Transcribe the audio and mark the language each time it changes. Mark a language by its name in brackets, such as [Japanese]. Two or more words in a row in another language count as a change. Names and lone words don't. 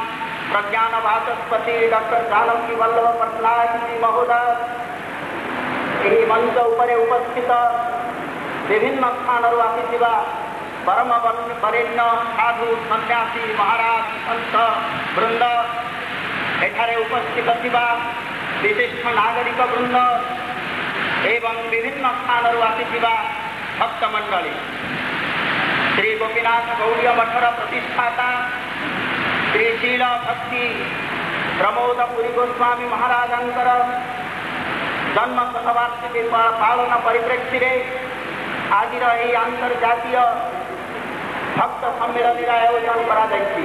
[Odia] प्रज्ञान वाचस्पति डॉक्टर जानकी वल्लभ पट्टनायक जी महोदय ଏହି ମଞ୍ଚ ଉପରେ ଉପସ୍ଥିତ ବିଭିନ୍ନ ସ୍ଥାନରୁ ଆସିଥିବା ପରମ ବରେଣ୍ୟ ସାଧୁ ସନ୍ନ୍ୟାସୀ ମହାରାଜ ସନ୍ଥ ବୃନ୍ଦ, ଏଠାରେ ଉପସ୍ଥିତ ଥିବା ବିଶିଷ୍ଟ ନାଗରିକ ବୃନ୍ଦ ଏବଂ ବିଭିନ୍ନ ସ୍ଥାନରୁ ଆସିଥିବା ଭକ୍ତମଣ୍ଡଳୀ, ଶ୍ରୀ ଗୋପୀନାଥ ଗୌଡୀୟ ମଠର ପ୍ରତିଷ୍ଠାତା ଶ୍ରୀ ଶୀଳ ଭକ୍ତି ପ୍ରମୋଦ ପୁରୀ ଗୋସ୍ୱାମୀ ମହାରାଜଙ୍କର ଜନ୍ମ ଶତବାର୍ଷିକୀ ପାଳନ ପରିପ୍ରେକ୍ଷୀରେ ଆଜିର ଏହି ଆନ୍ତର୍ଜାତୀୟ ଭକ୍ତ ସମ୍ମିଳନୀର ଆୟୋଜନ କରାଯାଇଛି।